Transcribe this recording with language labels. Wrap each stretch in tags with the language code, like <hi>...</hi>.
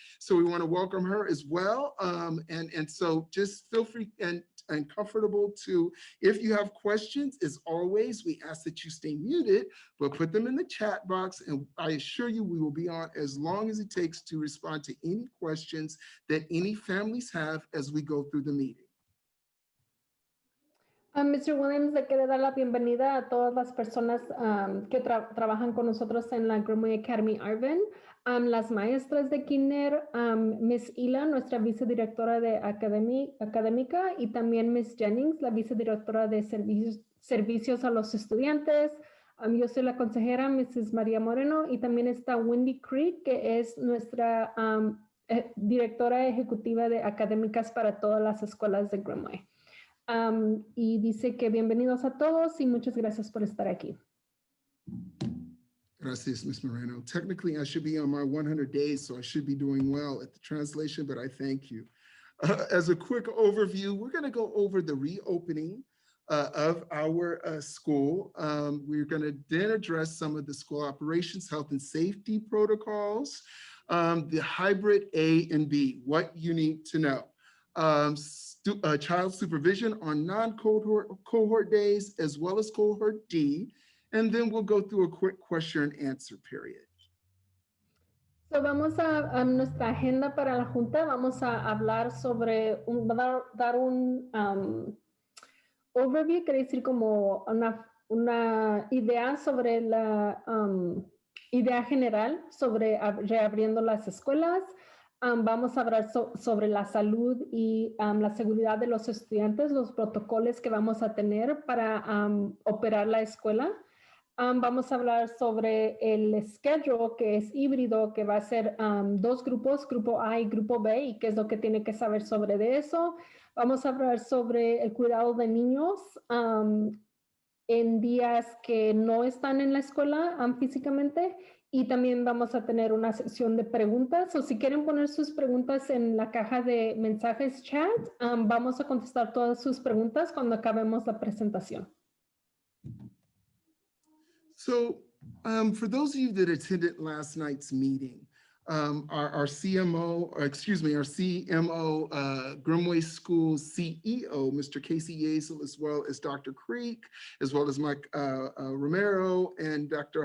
<en>So we want to welcome her as well. And so just feel free and comfortable to, if you have questions, as always, we ask that you stay muted, but put them in the chat box. And I assure you, we will be on as long as it takes to respond to any questions that any families have as we go through the meeting. Mr.</en> <es>Williams le quiere dar la bienvenida a todas las personas que trabajan con nosotros en la Grumman Academy Arvin, las maestras de Kinder, Miss Ila, nuestra vicedirectora de académica, y también Miss Jennings, la vicedirectora de servicios a los estudiantes. Yo soy la consejera, Mrs. María Moreno, y también está Wendy Creek, que es nuestra directora ejecutiva de académicas para todas las escuelas de Grumman. Y dice que bienvenidos a todos y muchas gracias por estar aquí. Gracias, Ms. Moreno.</es> <en>Technically, I should be on my 100 days, so I should be doing well at the translation, but I thank you. As a quick overview, we're going to go over the reopening of our school. We're going to then address some of the school operations, health and safety protocols, the hybrid A and B, what you need to know. Child supervision on non-cohort days, as well as cohort D, and then we'll go through a quick question and answer period.</en> <es>So vamos a nuestra agenda para la junta, vamos a hablar sobre, dar un overview, quiere decir como una idea sobre la idea general sobre reabriendo las escuelas. Vamos a hablar sobre la salud y la seguridad de los estudiantes, los protocolos que vamos a tener para operar la escuela. Vamos a hablar sobre el schedule, que es híbrido, que va a ser dos grupos, grupo A y grupo B, y qué es lo que tiene que saber sobre de eso. Vamos a hablar sobre el cuidado de niños en días que no están en la escuela físicamente, y también vamos a tener una sección de preguntas, o si quieren poner sus preguntas en la caja de mensajes chat, vamos a contestar todas sus preguntas cuando acabemos la presentación.</es> <en>So for those of you that attended last night's meeting, our CMO, or excuse me, our CMO, Grimway Schools CEO, Mr. Casey Yazel, as well as Dr. Creek, as well as Mike Romero and Dr.</en>